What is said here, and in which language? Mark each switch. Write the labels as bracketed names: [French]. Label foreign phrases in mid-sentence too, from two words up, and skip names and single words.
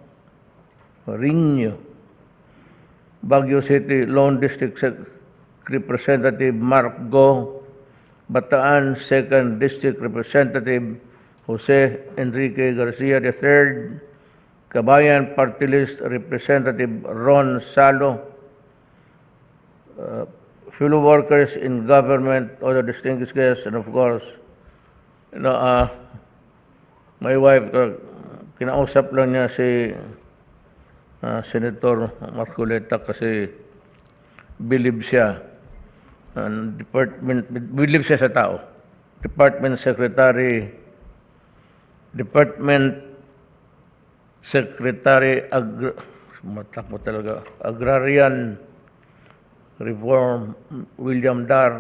[English] Baguio City Lone District Representative Mark Go, Bataan 2nd District Representative Jose Enrique Garcia III, Kabayan Party List Representative Ron Salo, fellow workers in government, other distinguished guests, and of course, my wife, [Filipino] kinausap lang niya si Senator Marcoleta kasi believe siya sa tao. [English] Department Secretary Agrarian Reform William Dar.